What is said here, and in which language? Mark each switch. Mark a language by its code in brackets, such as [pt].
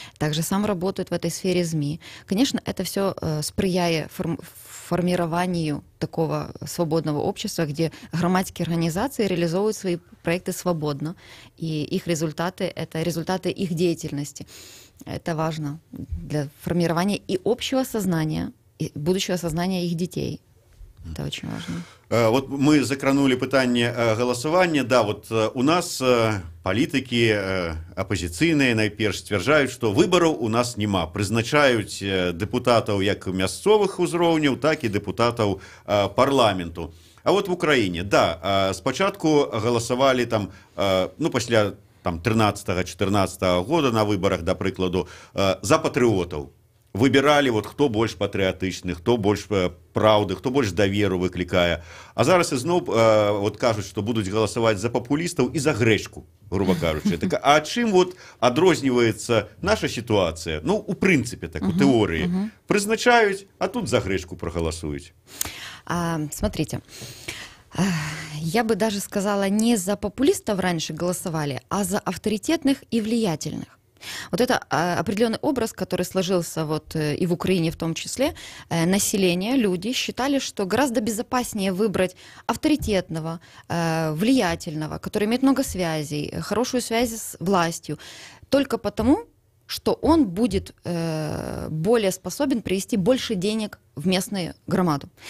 [ru] Также сам работают в этой сфере СМИ. Конечно, это все сприяет формированию такого свободного общества, где громадские организации реализовывают свои проекты свободно, и их результаты — это результаты их деятельности. Это важно для формирования и общего сознания, и будущего сознания их детей. Это очень важно. [be] Вот мы закранули пытанне галасавання. Да, вот у нас палітыкі апазіцыйныя найперш сцвярджаюць, што выбараў у нас няма. Прызначаюць дэпутатаў як мясцовых узроўняў, так і дэпутатаў парламенту. А вот в Украіне, да, спачатку галасавалі там, ну, пасля 13-14 года на выбарах, да прыкладу, за патрыотаў. Выбіралі, вот, хто больш патрыятычны, хто больш праўды, хто больш даверу выклікае. А зараз ізноў вот, кажуць, што будуць галасаваць за папулістаў і за грэчку, грубо кажучы. Так, а чым вот адрозніваецца наша сітуацыя? Ну, у прынцыпе, так, у тэорыі. Прызначаюць, а тут за грэчку прагаласуюць. [ru] Смотрите, я бы даже сказала, не за популистов раньше голосовали, а за авторитетных и влиятельных. Вот это определенный образ, который сложился вот и в Украине в том числе. Население, люди считали, что гораздо безопаснее выбрать авторитетного, влиятельного, который имеет много связей, хорошую связь с властью, только потому, что он будет более способен привести больше денег в местную громаду.